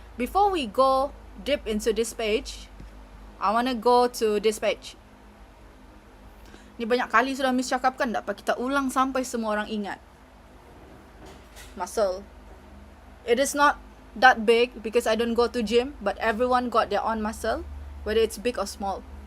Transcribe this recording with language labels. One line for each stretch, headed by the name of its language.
English: Before we go deep into this page, I want to go to this page.
Malay: Ni banyak kali sudah Miss cakapkan, tak apa kita ulang sampai semua orang ingat.
English: Muscle. It is not that big because I don't go to gym, but everyone got their own muscle, whether it's big or small.